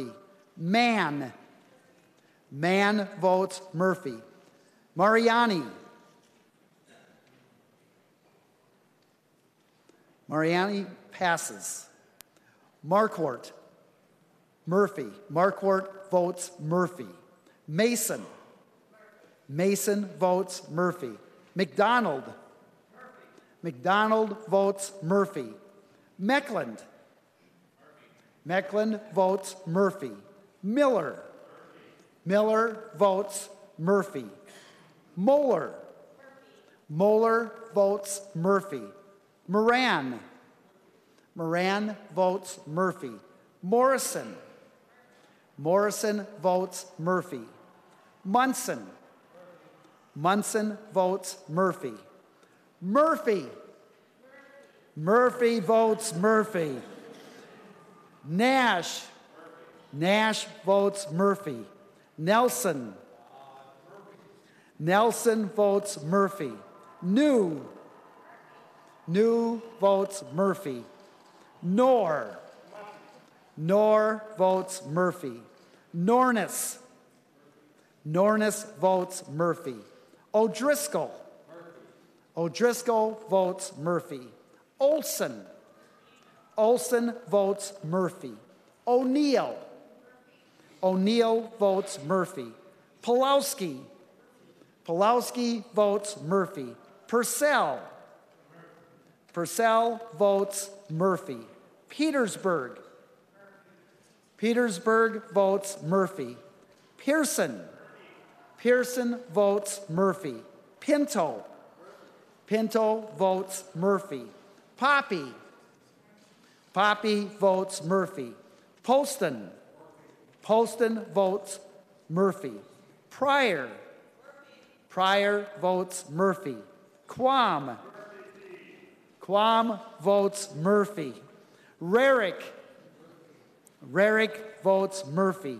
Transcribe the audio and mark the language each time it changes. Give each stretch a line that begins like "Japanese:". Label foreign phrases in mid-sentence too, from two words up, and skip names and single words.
English: Mann. Mann votes Murphy. Mariani. Mariani passes. Marquardt. Murphy. Marquardt votes Murphy. Mason. Mason votes Murphy. McDonald. McDonald votes Murphy. Meckland. Meckland votes Murphy. Miller. Miller votes Murphy. Moeller. Moeller votes Murphy. Moran. Moran votes Murphy. Morrison. Morrison votes Murphy. Munson. Munson votes Murphy. Murphy. Murphy votes Murphy. Nash. Nash votes Murphy. Nelson. Nelson votes Murphy. New. New votes Murphy. Nor. Nor votes Murphy. Nornis. Nornis votes Murphy. O'Driscoll. O'Driscoll votes Murphy. Olson. Olson votes Murphy. O'Neill. O'Neill votes Murphy. Pulowski. Pulowski votes Murphy. Purcell. Purcell votes Murphy. Petersburg. Petersburg votes Murphy. Pearson. Pearson votes Murphy. Pinto. Pinto votes Murphy. Poppy. Poppy votes Murphy. Poston. Poston votes Murphy. Pryor. Pryor votes Murphy. Quam. Quam votes Murphy. Rarick. Rarick votes Murphy.